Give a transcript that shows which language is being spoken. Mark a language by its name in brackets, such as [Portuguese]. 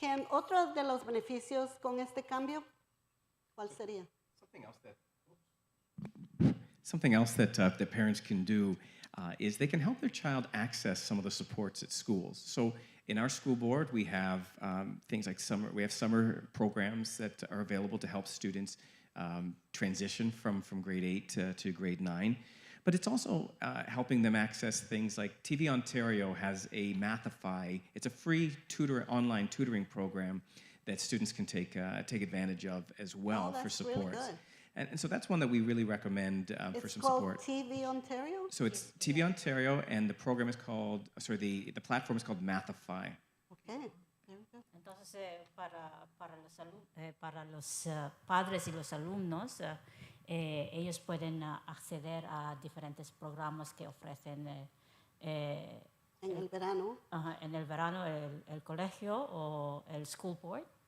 [Spanish] Otro de los beneficios con este cambio, ¿cuál sería? [English] Something else that parents can do is they can help their child access some of the supports at schools. So in our school board, we have things like summer programs that are available to help students transition from grade 8 to grade 9. But it's also helping them access things like TV Ontario has a Mathify. It's a free online tutoring program that students can take advantage of as well for support. Really good. And so that's one that we really recommend for some support. It's called TV Ontario? So it's TV Ontario, and the program is called, the platform is called Mathify. Okay, very good. [Spanish] Entonces Entonces, para los padres y los alumnos, ellos pueden acceder a diferentes programas que ofrecen En el verano. en el verano el colegio o el school board.